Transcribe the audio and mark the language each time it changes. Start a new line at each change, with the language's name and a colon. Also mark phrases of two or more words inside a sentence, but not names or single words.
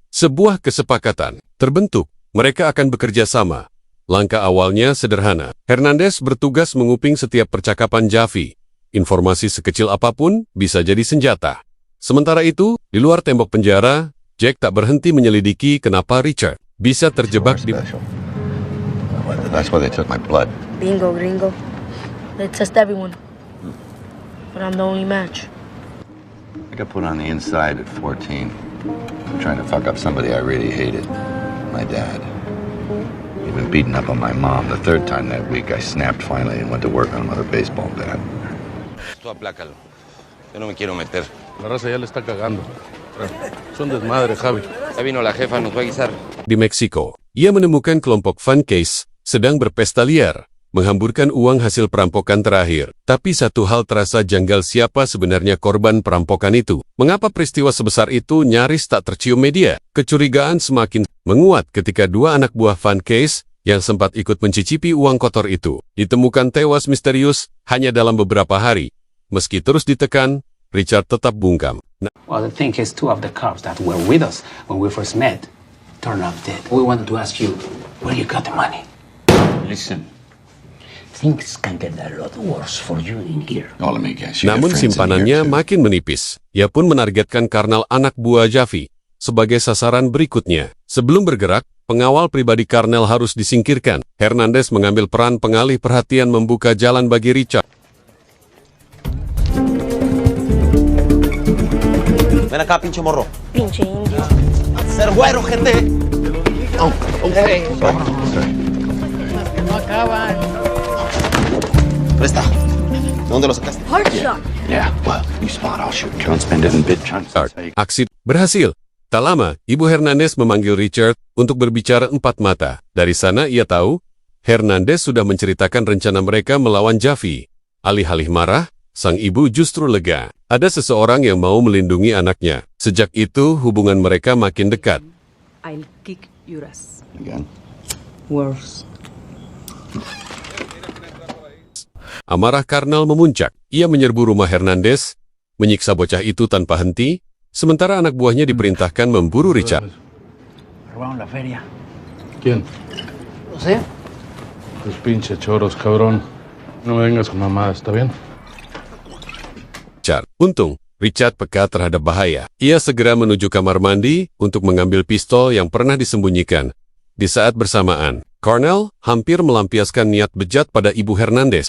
Indonesian: Sebuah kesepakatan terbentuk. Mereka akan bekerja sama. Langkah awalnya sederhana. Hernandez bertugas menguping setiap percakapan Javi. Informasi sekecil apapun bisa jadi senjata. Sementara itu, di luar tembok penjara, Jack tak berhenti menyelidiki kenapa Richard bisa terjebak di...
English: That's why they took my blood. Bingo, gringo. They test everyone. But I'm the only match. I got put on the inside at 14. I'm trying to fuck up somebody I really hated. My dad. Even beating up on my mom. The third time that week, I snapped finally and went to work on another baseball bat.
Spanish: Tú aplácalo. Yo no me quiero meter. La raza ya le está cagando. Son desmadre, Javi. Ya vino la jefa, nos va a guisar.
Indonesian: Di Meksiko, ia menemukan kelompok Van Case sedang berpesta liar, menghamburkan uang hasil perampokan terakhir. Tapi satu hal terasa janggal, siapa sebenarnya korban perampokan itu. Mengapa peristiwa sebesar itu nyaris tak tercium media? Kecurigaan semakin menguat ketika dua anak buah Van Case yang sempat ikut mencicipi uang kotor itu ditemukan tewas misterius hanya dalam beberapa hari. Meski terus ditekan, Richard tetap bungkam.
English: Well, the thing is, two of the cops that were with us when we first met turned up dead. We wanted to ask you where you got the money. Listen, things can get a lot worse for you in here.
Indonesian: Namun simpanannya makin menipis. Ia pun menargetkan Karnel, anak buah Javi, sebagai sasaran berikutnya. Sebelum bergerak, pengawal pribadi Karnel harus disingkirkan. Hernandez mengambil peran pengalih perhatian, membuka jalan bagi Richard.
Spanish: Ven acá, pinche morro. Pinche indio. Ser güero, gente. Presta. ¿De dónde lo sacaste?
English: Hard shot. Yeah, well, you spot, I'll shoot. Don't spend it in big chunks.
Indonesian: Aksi berhasil. Tak lama, Ibu Hernandez memanggil Richard untuk berbicara empat mata. Dari sana ia tahu, Hernandez sudah menceritakan rencana mereka melawan Javi. Alih-alih marah, sang ibu justru lega. Ada seseorang yang mau melindungi anaknya. Sejak itu, hubungan mereka makin dekat.
English: I'll kick your ass. Again. Worse.
Indonesian: Amarah Karnel memuncak. Ia menyerbu rumah Hernandez, menyiksa bocah itu tanpa henti, sementara anak buahnya diperintahkan memburu Richard.
Spanish: Around la feria. ¿Quién? No sé. Pues pinche choros, cabrón. No me vengas con mamadas, ¿está bien?
Indonesian: Untung, Richard peka terhadap bahaya. Ia segera menuju kamar mandi untuk mengambil pistol yang pernah disembunyikan. Di saat bersamaan, Karnel hampir melampiaskan niat bejat pada Ibu Hernandez.